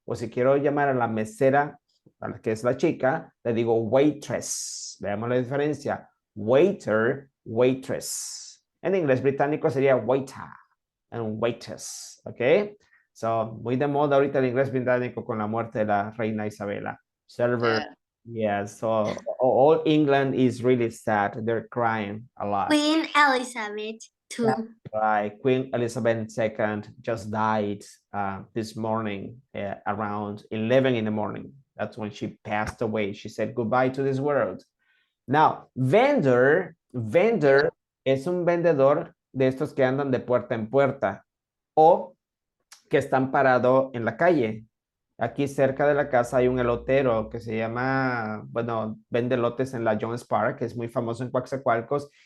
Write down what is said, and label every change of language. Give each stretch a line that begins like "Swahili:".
Spanish: O si quiero llamar a la mesera, a la que es la chica, le digo waitress. Veamos la diferencia.
English: Waiter, waitress.
Spanish: En inglés británico sería
English: waiter and waitress.
Spanish: ¿Ok? So, muy de moda ahorita el inglés británico con la muerte de la reina Isabela.
English: Server, yeah, so all England is really sad. They're crying a lot. Queen Elizabeth II. Right, Queen Elizabeth II just died this morning around 11 in the morning. That's when she passed away. She said goodbye to this world.
Spanish: Now, vendor es un vendedor de estos que andan de puerta en puerta o que están parados en la calle. Aquí cerca de la casa hay un elotero que se llama, bueno, vende elotes en la Jones Park, que es muy famoso en Coatzacoalcos.